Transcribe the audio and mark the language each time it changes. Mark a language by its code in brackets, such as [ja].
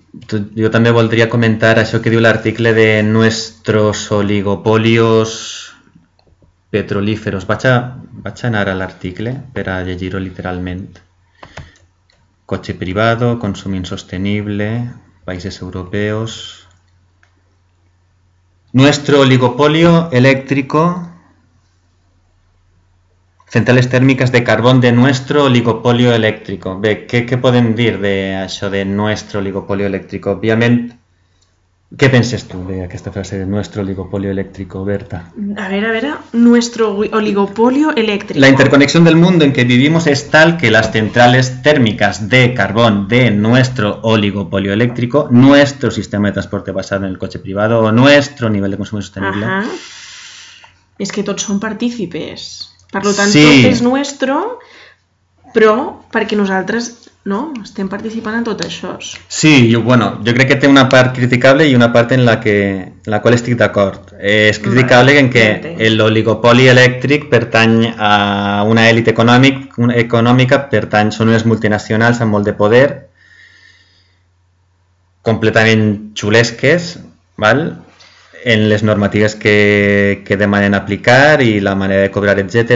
[ca] Jo també voldria comentar això que diu l'article de [es] nuestros oligopolios petrolíferos. [ca] Vaig anar a l'article per a llegir-ho literalment. Cotxe privado, consum insostenible, països europeus... [es] Nuestro oligopolio eléctrico, centrales térmiques de carbón de nuestro oligopolio eléctrico. [ca] Bé, què podem dir d'això de [es] nuestro oligopolio eléctrico? [ca] Òbviament, què penses tu d'aquesta frase de [es] nuestro oligopolio eléctrico, [ca] Berta? [es] A veure, nuestro oligopolio eléctrico. La interconexión del mundo en que vivimos es tal que las centrales térmicas de carbón de nuestro oligopolio eléctrico, nuestro sistema de transporte basado en el coche privado o nuestro nivel de consumo sostenible... Ajá. [ca] Es que tots són partícipes... Per tant, sí. Tot és nostre, però perquè nosaltres, no?, estem participant en tot això. Sí, jo crec que té una part criticable i una part en la qual estic d'acord. És criticable en que l'oligopoli elèctric pertany a una èlit econòmica, per tant, són unes multinacionals amb molt de poder, completament xulesques, val?, en les normatives que demanen aplicar i la manera de cobrar, etc.